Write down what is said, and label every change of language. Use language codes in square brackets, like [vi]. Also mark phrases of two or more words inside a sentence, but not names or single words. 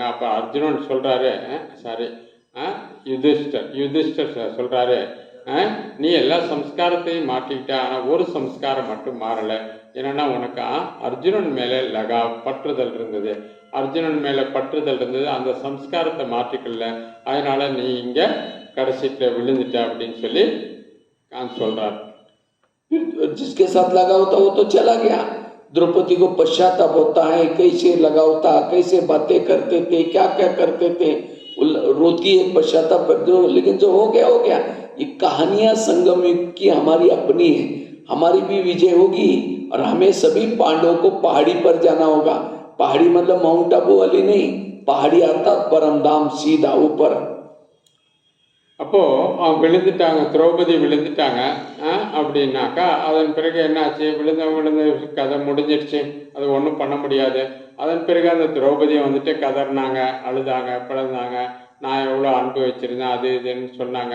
[ta] அப்போ அர்ஜுனன் சொல்கிறாரு, யுதிஷ்டர் சொல்கிறாரு, நீ எல்லா சம்ஸ்காரத்தையும் மாற்றிக்கிட்ட, ஆனால் ஒரு சம்ஸ்காரம் மட்டும் மாறலை. என்னென்னா உனக்கு அர்ஜுனன் மேலே பற்றுதல் இருந்தது, அர்ஜுனன் மேலே பற்றுதல் இருந்தது, அந்த சம்ஸ்காரத்தை மாற்றிக்கல, அதனால் நீ இங்கே கடைசியில் விழுந்துட்ட அப்படின்னு சொல்லி சொல்கிறார். [hi] जिसके साथ लगाव था वो तो चला गया। द्रौपदी को पश्चाताप होता है, कैसे लगाव था, कैसे बातें करते थे, क्या क्या करते थे, रोती है, पश्चाताप करते हो, लेकिन जो हो गया हो गया। ये कहानियां संगम युग की हमारी अपनी है, हमारी भी विजय होगी और हमें सभी पांडवों को पहाड़ी पर जाना होगा। पहाड़ी मतलब माउंट आबू वाली नहीं, पहाड़ी अर्थात परमधाम, सीधा ऊपर। [ta] அப்போது விழுந்துட்டாங்க, திரௌபதி விழுந்துட்டாங்க அப்படின்னாக்கா அதன் பிறகு என்னாச்சு, விழுந்த கதை முடிஞ்சிடுச்சு, அது ஒன்றும் பண்ண முடியாது. அதன் பிறகு அந்த திரௌபதியை வந்துட்டு கதறினாங்க, அழுதாங்க, பிளந்தாங்க, நான் எவ்வளோ அன்பு வச்சுருந்தேன் அது இதுன்னு சொன்னாங்க.